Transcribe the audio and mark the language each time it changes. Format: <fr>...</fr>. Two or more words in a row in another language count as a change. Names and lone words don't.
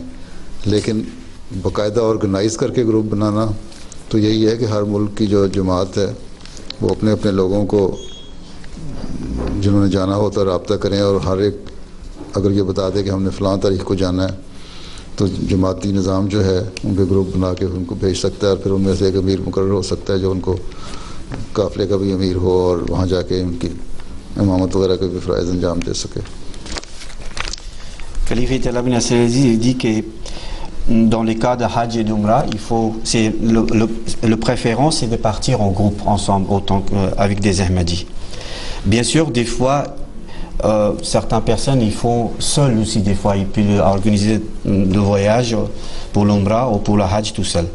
<ur>لیکن باقاعدہ آرگنائز کرکے گروپ بنانا تو یہی ہے کہ ہر ملک کی جو جماعت ہے وہ اپنے اپنے لوگوں کو جنہوں نے جانا ہو تو رابطہ کریں اور ہر ایک اگر یہ بتا دے کہ ہمنے فلاں تاریخ کو جانا ہے تو جماعتی نظام جو ہے ان کے گروپ بنا کے ان کو بھیج سکتا ہے اور پھر ان میں سے ایک امیر مقرر ہو سکتا ہے جو ان کو قافلے کا بھی امیر ہو اور وہاں جاکے ان کی امامت وغیرہ کے بھی فرائض انجام دے سکے.</ur> <fr>Khalife Talal bin Abdelaziz dit que dans les cas de Hajj et d'Umrah, il faut, c'est le préférence c'est de partir en groupe ensemble autant qu'avec des Ahmadis. Bien sûr, des fois, certaines personnes ils font seuls aussi des fois, ils peuvent organiser de voyages pour l'Umrah ou pour la Hajj tout seul.</fr>